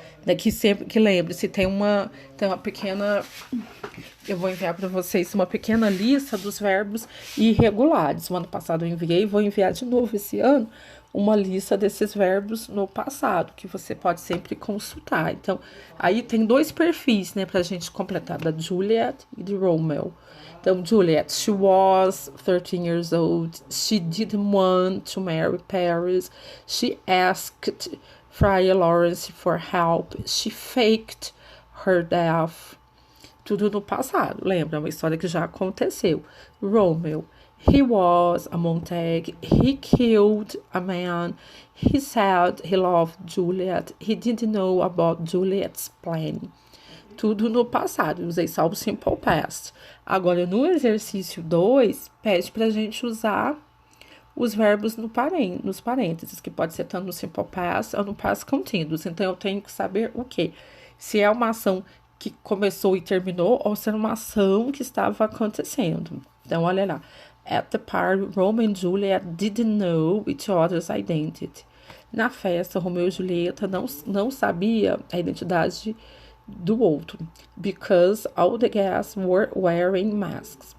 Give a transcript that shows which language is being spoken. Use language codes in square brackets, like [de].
[pt] Né, que lembre-se, tem uma pequena. Eu vou enviar para vocês uma pequena lista dos verbos irregulares. O ano passado eu enviei, vou enviar de novo esse ano uma lista desses verbos no passado, que você pode sempre consultar. Então, aí tem 2 perfis, né, pra gente completar, da Juliet e de Romeo. Então, [en] Juliet, she was 13 years old. She didn't want to marry Paris. She asked Friar Lawrence for help. She faked her death. [pt] Tudo no passado, lembra? Uma história que já aconteceu. [en] Romeo, he was a Montague. He killed a man. He said he loved Juliet. He didn't know about Juliet's plan. [pt] Tudo no passado, usei só o simple past. Agora, no exercício 2, pede pra gente usar os verbos nos parênteses, que pode ser tanto no simple past ou no past continuous. Então, eu tenho que saber o quê? Se é uma ação que começou e terminou, ou se é uma ação que estava acontecendo. Então, olha lá. [en] At the party, Romeo and Juliet didn't know each other's identity. [pt] Na festa, Romeu e Julieta não sabia a identidade do outro. [en] Because all the guests were wearing masks.